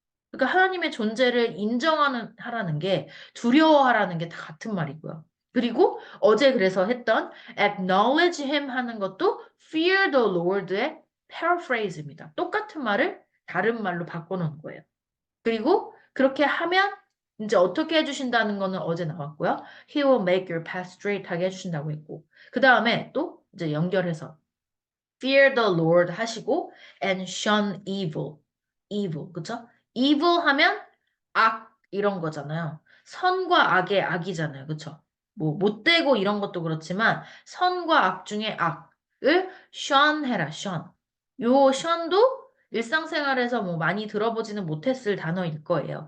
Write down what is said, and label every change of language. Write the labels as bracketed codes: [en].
[ko] 그러니까 하나님의 존재를 인정하는 하라는 게 두려워하라는 게 다 같은 말이고요. 그리고 어제 그래서 했던 [en] acknowledge him [ko] 하는 것도 [en] fear the Lord [ko] 의 paraphrase입니다. 똑같은 말을 다른 말로 바꿔놓은 거예요. 그리고 그렇게 하면 이제 어떻게 해주신다는 거는 어제 나왔고요. [en] He will make your path straight [ko] 하게 해주신다고 했고 그 다음에 또 이제 연결해서 [en] fear the Lord [ko] 하시고 [en] and shun evil. [ko] evil, 그쵸? evil 하면 악 이런 거잖아요. 선과 악의 악이잖아요. 그쵸? 뭐 못되고 이런 것도 그렇지만 선과 악 중에 악을 shun 해라. shun. 요 shun도 일상생활에서 뭐 많이 들어보지는 못했을 단어일 거예요.